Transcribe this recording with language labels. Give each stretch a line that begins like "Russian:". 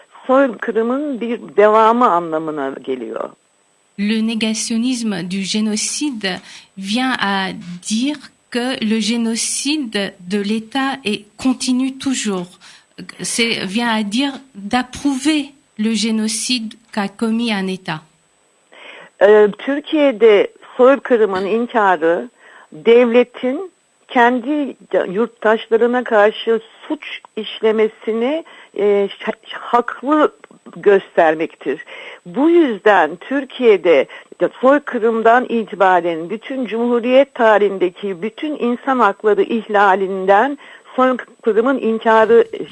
Turkish: Soykırımın bir devamı anlamına geliyor.
French: Le négationnisme du génocide vient à dire que le génocide de l'État continue toujours. Vient à dire d'approuver le génocide qu'a commis un État.
Turkish: Türkiye'de soykırımın inkarı devletin kendi yurttaşlarına karşı suç işlemesini haklı göstermektir. Bu yüzden Türkiye'de soykırımdan itibaren bütün Cumhuriyet tarihindeki bütün insan hakları ihlalinden soykırımın inkarı